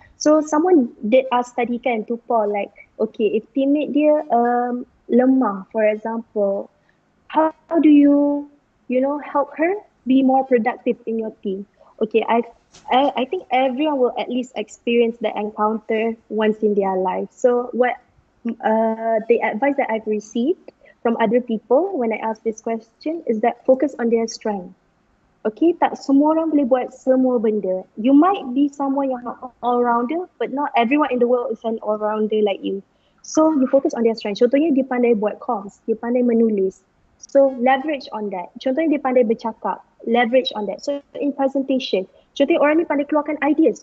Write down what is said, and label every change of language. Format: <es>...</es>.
<en>So someone did ask</en> <ms>tadi kan</ms> <en>to Paul, like, okay, if teammate</en> <ms>dia lemah,</ms> <en>for example, how do you help her be more productive in your team? Okay, I think everyone will at least experience the encounter once in their life. So what the advice that I've received from other people when I ask this question is that focus on their strength.</en> <ms>Okay, tak semua orang boleh buat semua benda.</ms> <en>You might be someone yang all-rounder, but not everyone in the world is an all-rounder like you. So you focus on their strength.</en> <ms>Contohnya dia pandai buat comms, dia pandai menulis.</ms> <en>So leverage on that.</en> <ms>Contohnya dia pandai bercakap,</ms> <en>leverage on that. So in presentation,</en> <ms>contohnya orang ni pandai keluarkan ideas.</ms>